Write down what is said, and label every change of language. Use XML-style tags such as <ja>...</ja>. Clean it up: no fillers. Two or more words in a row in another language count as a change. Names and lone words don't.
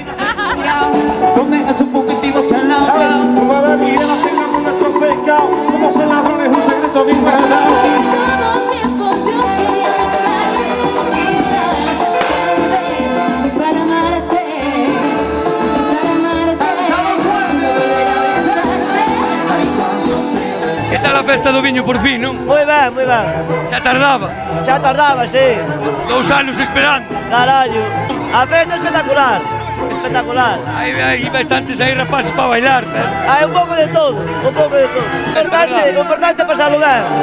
<es>Condenas un fugitivo en la prueba de vida, no tengamos nuestros pecados, como son ladrones, un secreto bien guardado. Todo tiempo yo quería besarte para amarte,</es> <gl>¿Qué tal la festa do viño por fin, non? Moi ben, moi ben. Xa tardaba? Xa tardaba, sí. 2 anos esperando. Carallo. A festa espectacular. Espectacular. Hai bastantes aí rapaces para bailar, pero... Hai un pouco de todo, un pouco de todo. O importante é pasarlo ben.</gl>